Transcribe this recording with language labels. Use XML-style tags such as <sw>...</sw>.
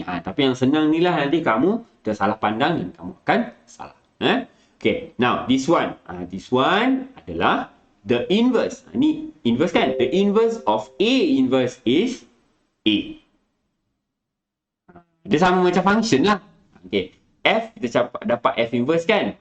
<ms>Tapi yang senang ni lah nanti kamu tersalah pandang dan kamu akan salah.</ms> <en>Okay. Now, this one. This one</en> <ms>adalah</ms> <en>the inverse.</en> <ms>Ni inverse kan?</ms> <en>The inverse of A inverse is A.</en> <ms>Dia sama macam function lah. Okay. F, kita dapat F inverse kan?</ms>